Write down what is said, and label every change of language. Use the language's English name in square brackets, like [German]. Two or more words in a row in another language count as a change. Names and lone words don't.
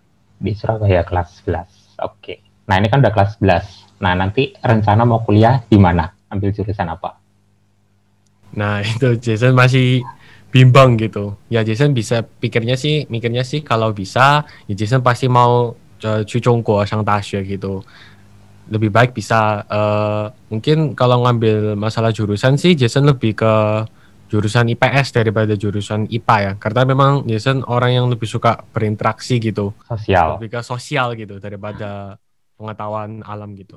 [Indonesian] Di Surabaya kelas 11. Oke. Nah, ini kan udah kelas 11. Nah, nanti rencana mau kuliah di mana? Ambil jurusan apa? Nah, itu Jason masih bimbang gitu. Ya Jason mikirnya sih kalau bisa, ya Jason pasti mau [Chinese] 去中国上大学 [Indonesian] gitu. Lebih baik bisa mungkin kalau ngambil masalah jurusan sih Jason lebih ke jurusan IPS daripada jurusan IPA ya, karena memang Jason orang yang lebih suka berinteraksi gitu, Sosial. lebih ke sosial gitu daripada pengetahuan alam gitu.